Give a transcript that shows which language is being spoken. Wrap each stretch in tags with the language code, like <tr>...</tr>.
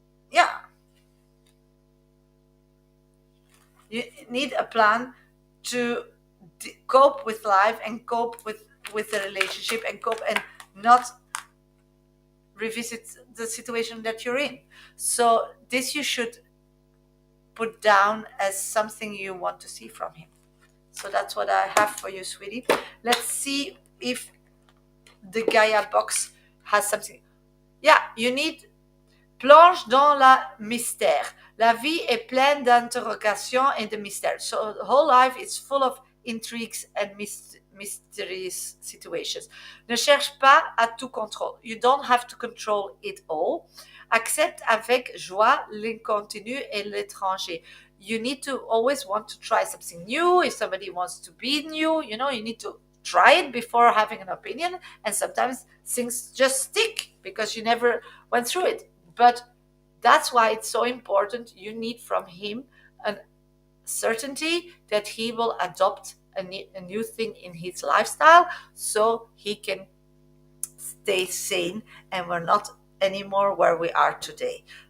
<en>Yeah, you need a plan to cope with life and cope with the relationship and cope and not revisit the situation that you're in. So this you should put down as something you want to see from him. So that's what I have for you, sweetie. Let's see if the Gaia box has something. Yeah, you need</en> <fr>plonge dans la mystère. La vie est pleine d'interrogations et de mystères.</fr> <en>So the whole life is full of intrigues and mysterious situations.</en> <fr>Ne cherche pas à tout contrôler.</fr> <en>You don't have to control it all.</en> <fr>Accepte avec joie l'inconnu et l'étranger.</fr> <en>You need to always want to try something new. If somebody wants to be new, you need to try it before having an opinion. And sometimes things just stick because you never went through it. But that's why it's so important. You need from him a certainty that he will adopt a new thing in his lifestyle so he can stay sane and we're not anymore where we are today.</en>